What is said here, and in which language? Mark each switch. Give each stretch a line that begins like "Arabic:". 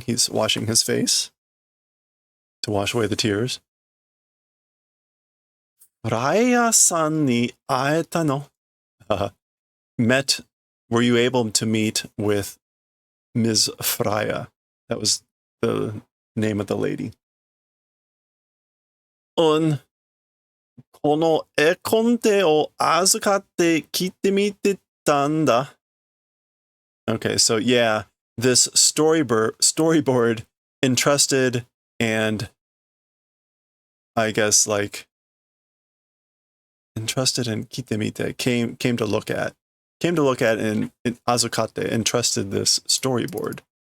English: He's washing his face to wash away the tears.
Japanese: フライヤーさんに会えたの?
English: Were you able to meet with Ms. Freya? That was the name of the lady.
Japanese: この絵コンテを預かって聞いてみてたんだ.
English: Okay, so yeah, this storyboard entrusted and I guess like entrusted and kitemite came to look at and azukate entrusted this storyboard.